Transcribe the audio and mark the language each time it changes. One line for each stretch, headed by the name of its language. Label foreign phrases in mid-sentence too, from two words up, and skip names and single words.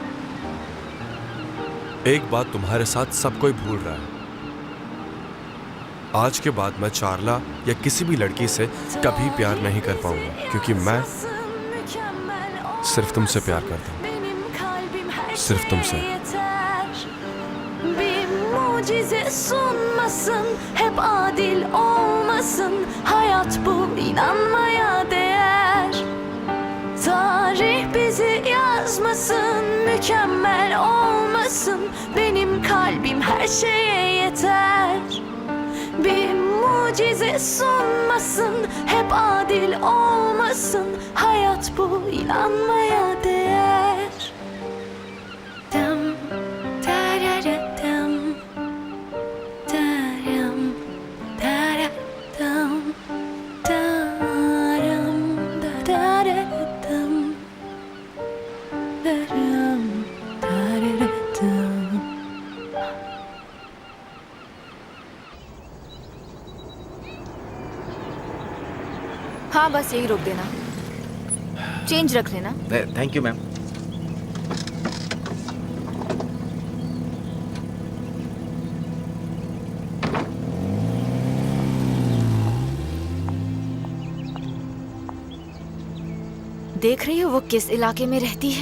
Hindi: एक बात तुम्हारे साथ सब कोई भूल रहा है। आज के बाद मैं चारला या किसी भी लड़की से कभी प्यार नहीं कर पाऊंगा, क्योंकि मैं सिर्फ तुमसे प्यार करता हूँ। सिर्फ तुमसे।
Turkish: mucize sunmasın. Hep adil olmasın. Hayat bu, inanmaya değer. Tarih bizi yazmasın, mükemmel olmasın. Benim kalbim her şeye yeter. Bir mucize sunmasın, hep adil olmasın. Hayat bu, inanmaya değer. Dam, tararatam, taram, taratam, taram, tararatam, taram, tararatam.
Hindi: हाँ बस यही रोक देना, चेंज रख लेना।
English: Thank you ma'am.
Hindi: देख रही हो वो किस इलाके में रहती है?